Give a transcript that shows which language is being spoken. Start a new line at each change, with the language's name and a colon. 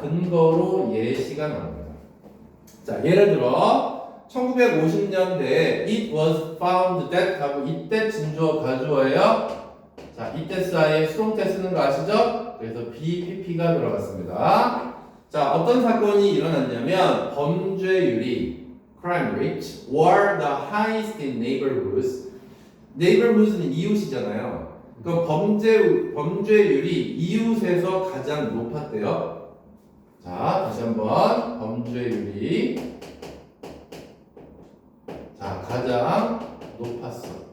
Korean: 근거로 예시가 나옵니다. 자, 예를 들어 1950년대에
English: it was found that
Korean: 하고 이때 진주어 가주어예요. 자, 이때 사이에 수동태 쓰는 거 아시죠? 그래서 BPP가 들어갔습니다. 자, 어떤 사건이 일어났냐면 범죄율이
English: crime rate were the highest in neighborhoods.
Korean: neighborhoods는 이웃이잖아요. 그럼 범죄율이 이웃에서 가장 높았대요. 자, 다시 한번 범죄율이 자, 가장 높았어.